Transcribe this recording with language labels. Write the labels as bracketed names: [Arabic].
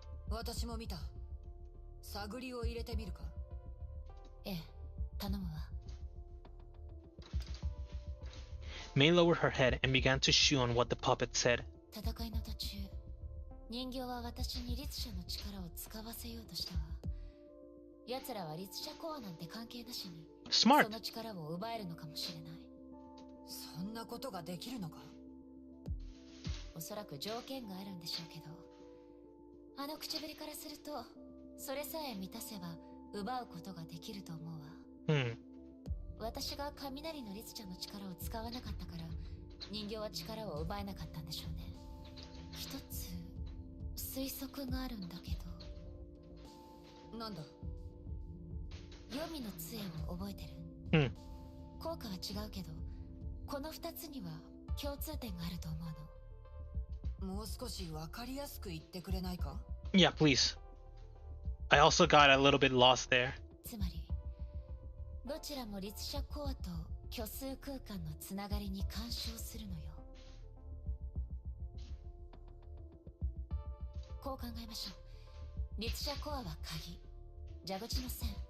[Japanese] 私も見た。探りを入れてみるか。ええ、頼むわ。 [English] May lowered her head and began to chew on what the puppet said. [Japanese] 戦いの途中、人形は私に律者の力を使わせようとしたわ。奴らは律者コアなんて関係なしに、 [English] Smart. [Japanese] その力を奪えるのかもしれない。そんなことができるのか。おそらく条件があるんでしょうけど、あの口ぶりからすると、それさえ満たせば奪うことができると思うわ。私が雷の律者の力を使わなかったから、人形は力を奪えなかったんでしょうね。一つ推測があるんだけど。なんだ。黄泉の杖を覚えてる？効果は違うけど、この二つには共通点があると思うの。もう少しわかりやすく言ってくれないか？ [English] Yeah, please. I also got a little bit lost there. [Japanese] つまり、どちらも律者コアと虚数空間のつながりに干渉するのよ。こう考えましょう。律者コアは鍵、蛇口の線。